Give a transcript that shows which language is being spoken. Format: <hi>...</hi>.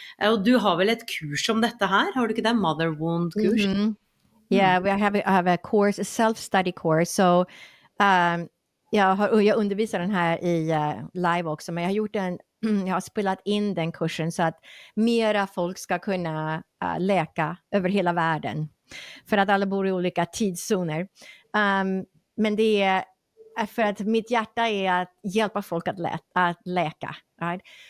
<no>Og du har vel et kurs om dette her, har du ikke det? Mother Wound-kurs?</no> <en>Yeah, I have a course, a self-study course.</en> <sv>So jag undervisar den här i live också, men jag har spelat in den kursen så att mera folk ska kunna läka över hela världen. För att alla bor i olika tidszoner. Men det är för att mitt hjärta är att hjälpa folk att läka. Right?</sv>